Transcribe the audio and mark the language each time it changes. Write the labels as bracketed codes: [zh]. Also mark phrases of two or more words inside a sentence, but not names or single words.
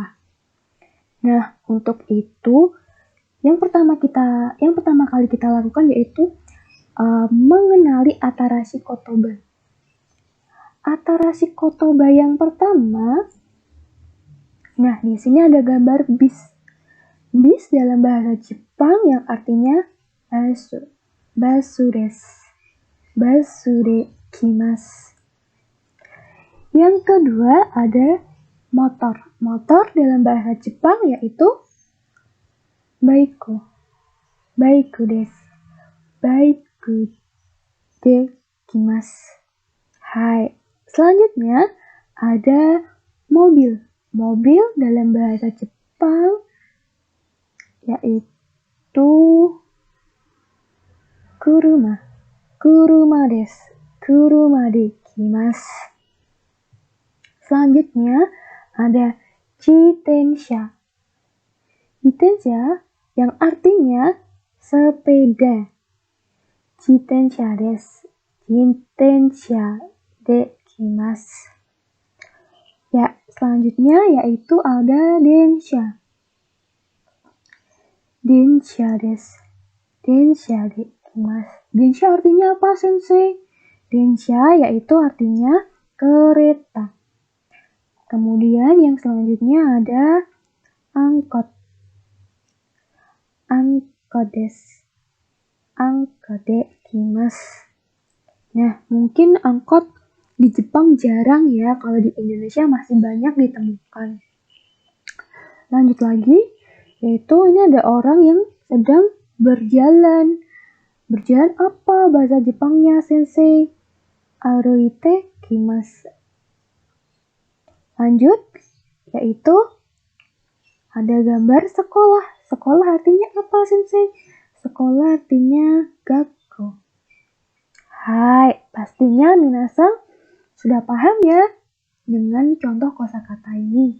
[id] Nah, untuk itu yang pertama kali kita lakukan yaitu mengenali [ja] 新しい言葉. 新しい言葉 [id] yang pertama, nah di sini ada gambar bis. Bis dalam bahasa Jepang yang artinya basu. [ja] バスです. バスで来ます. [id] Yang kedua ada motor. Motor dalam bahasa Jepang yaitu baiku. [ja] バイクです. バイクで来ます. [id] Hai. Selanjutnya ada mobil. Mobil dalam bahasa Jepang yaitu kuruma. [ja] 車です。車で来ます. [id] Selanjutnya ada jitensha. Jitensha yang artinya sepeda. [ja] 自転車です。自転車で来ます. [id] Ya, selanjutnya yaitu ada densha. [ja] 電車です。電車で来ます. [id] Densha artinya apa, Sensei? Densha yaitu artinya kereta. Kemudian yang selanjutnya ada angkot. [ja] アンコットです. アンコットで来ます. [id] Nah, mungkin angkot di Jepang jarang ya, kalau di Indonesia masih banyak ditemukan. Lanjut lagi, yaitu ini ada orang yang sedang berjalan. Berjalan apa bahasa Jepangnya, Sensei? [ja] 歩いて来ます. [id] Lanjut, yaitu ada gambar sekolah. Sekolah artinya apa, Sensei? Sekolah artinya gakko. Hai, pastinya minasan sudah paham ya dengan contoh kosakata ini.